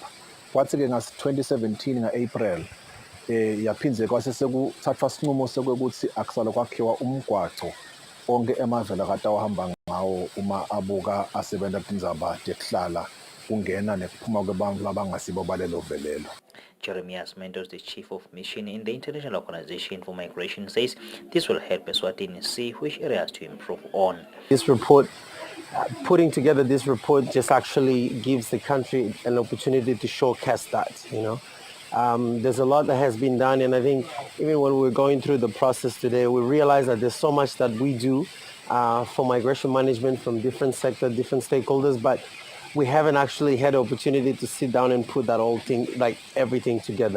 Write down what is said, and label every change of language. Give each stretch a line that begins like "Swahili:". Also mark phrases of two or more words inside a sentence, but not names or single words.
Swati: Kwathi-ke nga-2017 nga-April yaphinze kwase sekuthathwa sinqumo sokuthi akusale kwakhiwa umgwaco onke emave lakade awahamba ngawo uma abuka asebenza tindzaba tekuhlala kungena nekuphuma kwebantu labangasibo balelove lelo.
English: Jeremias Mendoz, the Chief of Mission in the International Organization for Migration, says this will help Eswatini see which areas to improve on. This report, putting together this report just actually gives the country an opportunity to showcase that, you know. There's a lot that has been done, and I think even when we're going through the process today, we realize that there's so much that we do for migration management from different sectors, different stakeholders, but we haven't actually had the opportunity to sit down and put that whole thing, like everything together.